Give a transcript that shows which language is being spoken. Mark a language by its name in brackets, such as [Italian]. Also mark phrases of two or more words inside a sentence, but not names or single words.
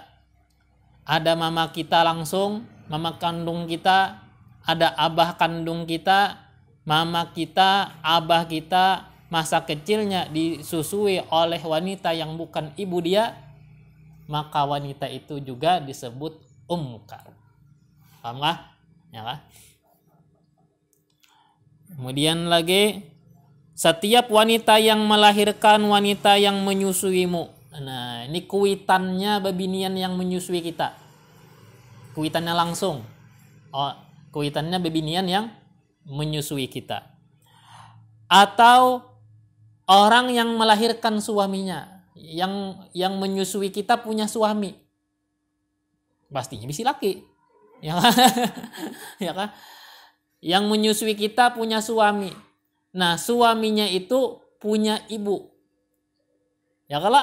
[Indonesian] Ada mama kita langsung, mama kandung kita, ada abah kandung kita, mama kita, abah kita, masa kecilnya disusui oleh wanita yang bukan ibu dia, maka wanita itu juga disebut ummuka. Paham gak? Ya kan? Kemudian lagi, setiap wanita yang melahirkan wanita yang menyusuimu. [Banjar] Nah, ini kuitannya bebinian yang menyusui kita. Kuitannya langsung. Oh, kuitannya bebinian yang menyusui kita. [Indonesian] Atau orang yang melahirkan suaminya. Yang menyusui kita punya suami, pastinya bisa laki, ya kan? Ya kan? Yang menyusui kita punya suami. Nah, suaminya itu punya ibu, ya kalau.